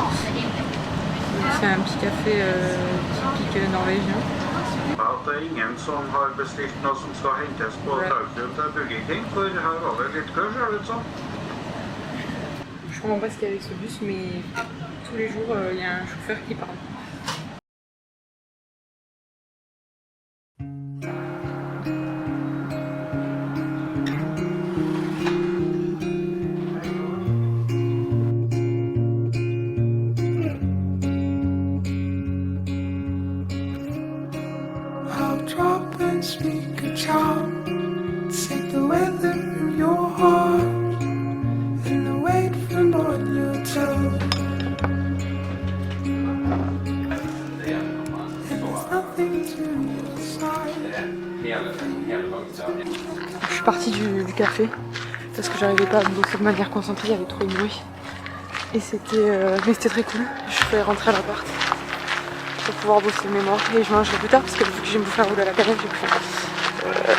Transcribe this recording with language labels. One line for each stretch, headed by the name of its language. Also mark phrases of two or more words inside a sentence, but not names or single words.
French: C'est un petit café typique norvégien.
Norwegian: Det er ingen som har bestilt noe som skal hentes på Tausum til Burger King, for her var det litt kø, ser det ut som.
French: Je comprends pas ce qu'il y a avec ce bus, mais tous les jours il y a un chauffeur qui parle.
English: Speak a charm, take the weather in your heart and the weight from on your tongue. And there's nothing to your side.
French: Je suis partie du café parce que j'arrivais pas à bosser de manière concentrée, il y avait trop de bruit. Et c'était très cool. Je vais rentrer à l'appart pour pouvoir bosser le mémoire et je mangerai plus tard parce que vu que j'aime bouffer un roule à la cannelle, j'ai plus.